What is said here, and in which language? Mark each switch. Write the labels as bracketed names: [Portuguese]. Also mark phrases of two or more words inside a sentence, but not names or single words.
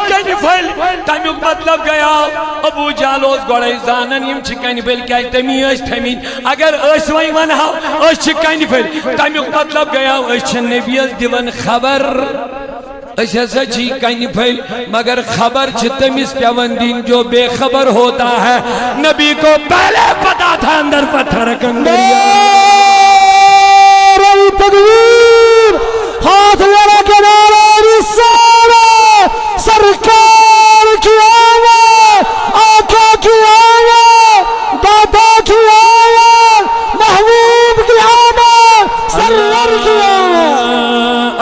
[Kashmiri] کنہِ پھلۍ تمیُک مطلب گٔیاو ابو جہل اوس گۄڈے زانان یِم چھِ کنہِ پھلۍ کیٛازِ تٔمی ٲسۍ تھٲمٕتۍ اگر أسۍ وۄنۍ ونہو أسۍ چھِ کنہِ پھلۍ تمیُک مطلب گٔیاو أسۍ چھِ نبیَس دِوان خبر أسۍ ہسا چھی کنہِ پھلۍ مگر خبر چھِ تٔمِس پیوان دِنۍ [Urdu] جو بے خبر ہوتا ہے نبی کو پہلے پتا تھا اندر پتھر کنگریا نعرہ تکبیر ہاتھ لڑا کے نعرہ رسالہ سرکار کی آواز آقا کی آواز دادا کی آواز محبوب کی آواز سرور کی آواز